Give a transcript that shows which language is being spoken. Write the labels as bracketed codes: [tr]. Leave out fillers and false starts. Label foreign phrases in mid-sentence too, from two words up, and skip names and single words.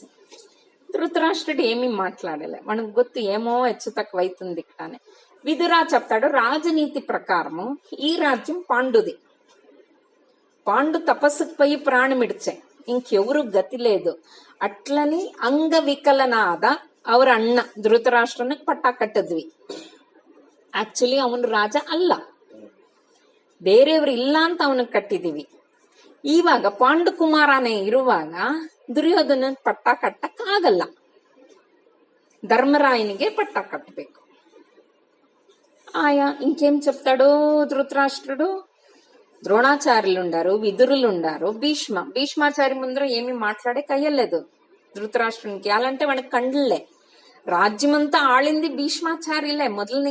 [te] ధృతరాష్ట్రుడు ఏమీ మాట్లాడలే, మనకు గుర్తు ఏమో హెచ్చు తక్కువ అవుతుంది ఇక్కడ అని. విదురా చెప్తాడు, రాజనీతి ప్రకారము ఈ రాజ్యం పాండుది. పాండు తపస్సుకు పోయి ప్రాణమిడిచే, ఇంకెవరు గతి లేదు. [kn] అట్లని ಅಂಗವಿಕಲನಾದ ಅವರ ಅಣ್ಣ ಧೃತರಾಷ್ಟ್ರನಿಗೆ ಪಟ್ಟ ಕಟ್ಟಿದ್ವಿ. ಆಕ್ಚುಲಿ ಅವನು ರಾಜ ಅಲ್ಲ, ಬೇರೆಯವರು ಇಲ್ಲ ಅಂತ ಅವನಿಗೆ ಕಟ್ಟಿದೀವಿ. ಇವಾಗ ಪಾಂಡುಕುಮಾರನೇ ಇರುವಾಗ ದುರ್ಯೋಧನ ಪಟ್ಟ ಕಟ್ಟಕ್ ಆಗಲ್ಲ, ధర్మరాయునిಗೆ పట్ట కట్టಬೇಕು. [te] ఆయా ఇంకేం చెప్తాడు ధృతరాష్ట్రుడు? ద్రోణాచార్యులు ఉండారు, విదురులు ఉండారు, భీష్మాచారి ముందర ఏమి మాట్లాడే కయ్యలేదు ధృతరాష్ట్రునికి. అలాంటే వాడికి కండ్లే. రాజ్యమంతా ఆళింది భీష్మాచార్యులే మొదలు.